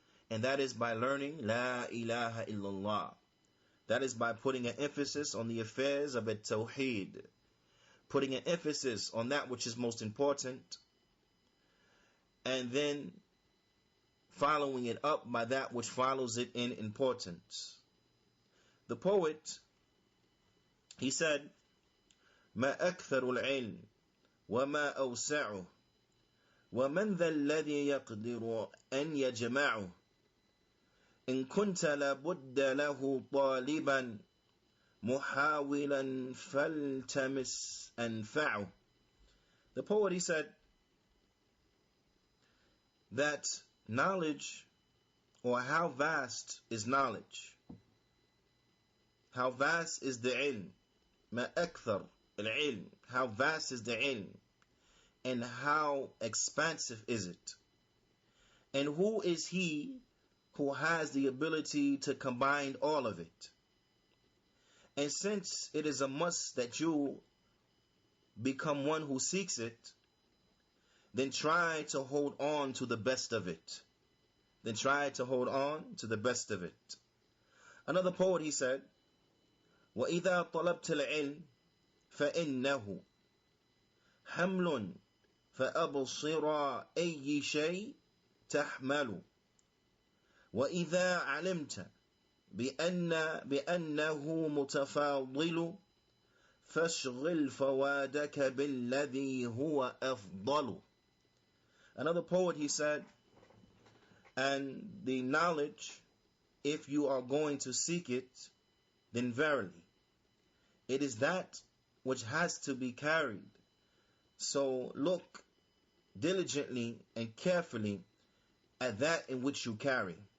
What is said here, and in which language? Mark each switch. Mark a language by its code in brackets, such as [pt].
[en] And that is by learning La ilaha illallah. That is by putting an emphasis on the affairs of at-tawheed, putting an emphasis on that which is most important, and then following it up by that which follows it in importance. The poet, he said, [ar] ما أكثر العلم وما أوسعه ومن ذا الذي يقدر أن يجمعه إن كنت لابد له طالبا محاولا فالتمس أنفعه. [en] The poet, he said that knowledge, or how vast is knowledge, how vast is the ilm, [ar] ما أكثر العلم, [en] how vast is the ilm, and how expansive is it, and who is he who has the ability to combine all of it. And since it is a must that you become one who seeks it, then try to hold on to the best of it. Then try to hold on to the best of it. Another poet, he said, [ar] وَإِذَا طَلَبْتَ الْعِلْمِ فَإِنَّهُ حَمْلٌ فَأَبْصِرَا أَيِّ شَيْءٍ تَحْمَلُ وَإِذَا عَلِمْتَ بِأَنَّهُ مُتَفَاضِلُ فَاشْغِلْ فَوَادَكَ بِالَّذِي هُوَ أَفْضَلُ. [en] Another poet, he said, and the knowledge, if you are going to seek it, then verily, it is that which has to be carried. So look diligently and carefully at that in which you carry.